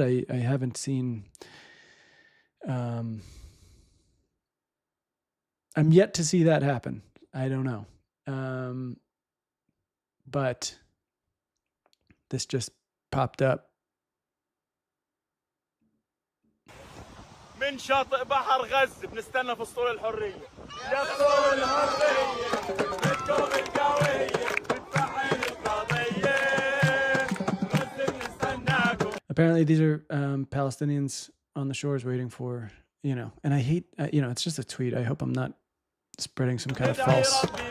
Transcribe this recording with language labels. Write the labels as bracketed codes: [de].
[en] I haven't seen. I'm yet to see that happen. I don't know, but this just popped up. [ar] من شاطئ بحر غزة بنستنى فسطول الحرية يا فسطول الحرية بدكم القوية بتفعل القضية غزة بنستناكم. [en] Apparently these are Palestinians on the shores waiting for, you know, and I hate, you know, it's just a tweet. I hope I'm not spreading some kind of false.